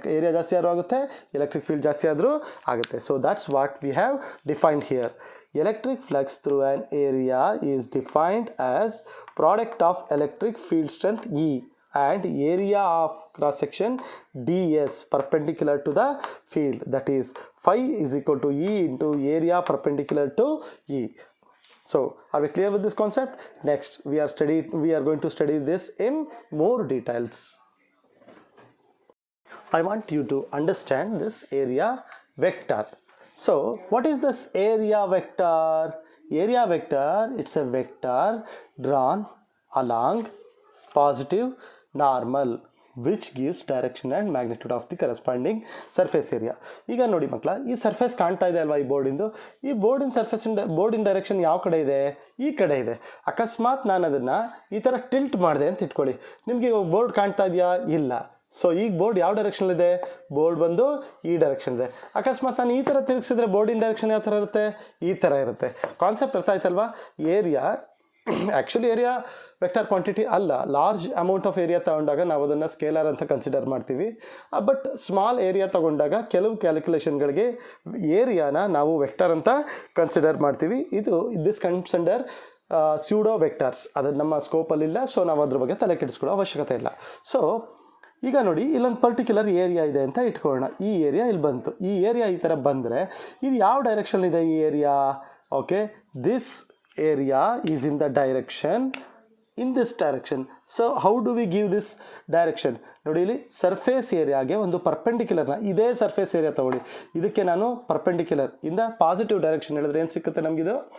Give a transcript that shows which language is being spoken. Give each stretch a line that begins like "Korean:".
Kannada: Area ಜಾಸ್ತಿ ಆದರೂ ಆಗುತ್ತೆ, ಎಲೆಕ್ಟ್ರಿಕ್ ಫೀಲ್ಡ್ ಜಾಸ್ತಿ ಆದರೂ ಆಗುತ್ತೆ.
English: So that's what we have defined here. Electric flux through an area is defined as product of electric field strength E and area of cross section ds perpendicular to the field, that is phi is equal to E into area perpendicular to E. So are we clear with this concept? Next we are going to study this in more details. I want you to understand this area vector. So what is this area vector? Area vector, it's a vector drawn along positive normal which gives direction and magnitude of the corresponding surface area.
Kannada: ಈಗ ನೋಡಿ ಮಕ್ಕಳ, ಈ surface ಕಾಣ್ತಾ ಇದೆ ಅಲ್ವಾ ಈ ಬೋರ್ಡಿಂದು? ಈ ಬೋರ್ಡಿನ ಡೈರೆಕ್ಷನ್ ಯಾವ ಕಡೆ ಇದೆ? ಈ ಕಡೆ ಇದೆ. ಅಕಸ್ಮಾತ್ ನಾನು ಅದನ್ನು ಈ ಥರ ಟಿಲ್ಟ್ ಮಾಡಿದೆ ಅಂತ ಇಟ್ಕೊಳ್ಳಿ, ನಿಮಗೆ ಇವಾಗ ಬೋರ್ಡ್ ಕಾಣ್ತಾ ಇದೆಯಾ? ಇಲ್ಲ. ಸೊ ಈಗ ಬೋರ್ಡ್ ಯಾವ ಡೈರೆಕ್ಷನಲ್ಲಿದೆ? ಬೋರ್ಡ್ ಬಂದು ಈ ಡೈರೆಕ್ಷನ್ ಇದೆ. ಅಕಸ್ಮಾತ್ ನಾನು ಈ ಥರ ತಿರುಗಿಸಿದ್ರೆ ಬೋರ್ಡಿನ ಡೈರೆಕ್ಷನ್ ಯಾವ ಥರ ಇರುತ್ತೆ? ಈ ಥರ ಇರುತ್ತೆ. ಕಾನ್ಸೆಪ್ಟ್ ಅರ್ಥ ಆಯ್ತಲ್ವಾ? ಆ್ಯಕ್ಚುಲಿ ಏರಿಯಾ ವೆಕ್ಟರ್ ಕ್ವಾಂಟಿಟಿ ಅಲ್ಲ. ಲಾರ್ಜ್ ಅಮೌಂಟ್ ಆಫ್ ಏರಿಯಾ ತಗೊಂಡಾಗ ನಾವು ಅದನ್ನು ಸ್ಕೇಲಾರ್ ಅಂತ ಕನ್ಸಿಡರ್ ಮಾಡ್ತೀವಿ. ಬಟ್ ಸ್ಮಾಲ್ ಏರಿಯಾ ತಗೊಂಡಾಗ ಕೆಲವು ಕ್ಯಾಲ್ಕುಲೇಷನ್ಗಳಿಗೆ ಏರಿಯಾನ ನಾವು ವೆಕ್ಟರ್ ಅಂತ ಕನ್ಸಿಡರ್ ಮಾಡ್ತೀವಿ.
English: This consider pseudo vectors.
Kannada: ಅದು ನಮ್ಮ ಸ್ಕೋಪಲ್ಲಿಲ್ಲ, ಸೊ ನಾವು ಅದ್ರ ಬಗ್ಗೆ ತಲೆ ಕೆಡಿಸ್ಕೊಳ್ಳೋ ಅವಶ್ಯಕತೆ ಇಲ್ಲ. ಸೊ ಈಗ ನೋಡಿ, ಇಲ್ಲೊಂದು ಪರ್ಟಿಕ್ಯುಲರ್ ಏರಿಯಾ ಇದೆ ಅಂತ ಇಟ್ಕೊಳ್ಳೋಣ. ಈ ಏರಿಯಾ ಇಲ್ಲಿ ಬಂತು. ಈ ಏರಿಯಾ ಈ ಥರ ಬಂದರೆ ಇದು ಯಾವ ಡೈರೆಕ್ಷನ್ ಇದೆ ಈ area?
English: Okay, this area is in the direction, in this direction. So how do we give this direction?
Kannada: ನೋಡಿ, ಇಲ್ಲಿ ಸರ್ಫೇಸ್ ಏರಿಯಾಗೆ ಒಂದು ಪರ್ಪೆಂಡಿಕ್ಯುಲರ್ನ, ಇದೇ ಸರ್ಫೇಸ್ ಏರಿಯಾ ತಗೊಳ್ಳಿ, ಇದಕ್ಕೆ ನಾನು ಪರ್ಪೆಂಡಿಕ್ಯುಲರ್ ಇಂದ ಪಾಸಿಟಿವ್ ಡೈರೆಕ್ಷನ್ ಹೇಳಿದ್ರೆ ಏನು ಸಿಕ್ಕುತ್ತೆ ನಮಗಿದು?